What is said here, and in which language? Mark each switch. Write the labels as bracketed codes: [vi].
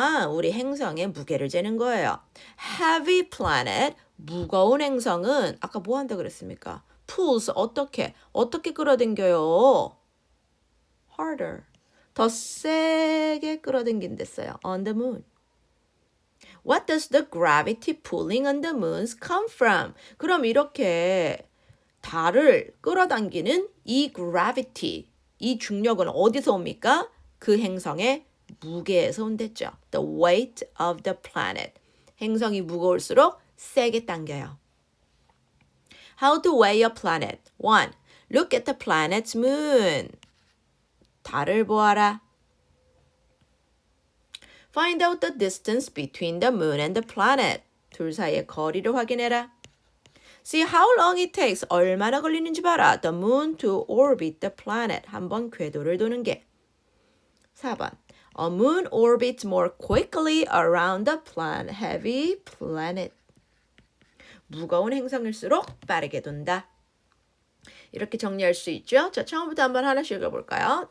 [ko] 우리 행성의 무게를 재는 거예요. [en] heavy planet, [ko] 무거운 행성은 아까 뭐 한다 그랬습니까? pulls, 어떻게 끌어당겨요? harder, 더 세게 끌어당긴댔어요. [en] on the moon. What does the gravity pulling on the moons come from? [ko] 그럼 이렇게 달을 끌어당기는 이 gravity, 이 중력은 어디서 옵니까? 그 행성의 무게에서 온댔죠. [en] The weight of the planet. [ko] 행성이 무거울수록 세게 당겨요. [en] How to weigh a planet. 1. Look at the planet's moon. [ko] 달을 보아라. [en] Find out the distance between the moon and the planet. [ko] 둘 사이의 거리를 확인해라. [en] See how long it takes. [ko] 얼마나 걸리는지 봐라. [en] The moon to orbit the planet. [ko] 한번 궤도를 도는 게. 4번. [en] A moon orbits more quickly around the heavy planet. [ko] 무거운 행성일수록 빠르게 돈다. 이렇게 정리할 수 있죠? 자, 처음부터 한번 하나씩 읽어볼까요?